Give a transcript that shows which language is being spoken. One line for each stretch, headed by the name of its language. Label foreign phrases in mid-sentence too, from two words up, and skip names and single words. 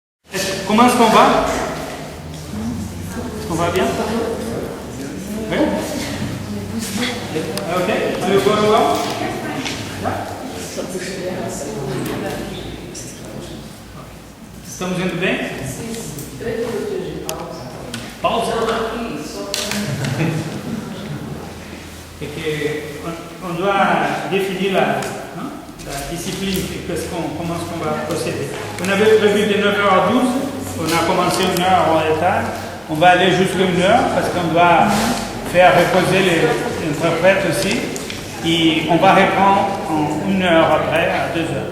French: Comment est-ce qu'on va? On va bien? Oui?
English: Ok, are you going well?
Portuguese: Estamos indo bem? Pausa? É que
French: on doit définir la discipline, comment est-ce qu'on va procéder. On avait prévu de 9h à 12, on a commencé 1 heure en retard, on va aller jusqu'à 1 heure parce qu'on doit faire reposer les interprètes aussi, et on va reprendre en 1 heure après, à 2 heures.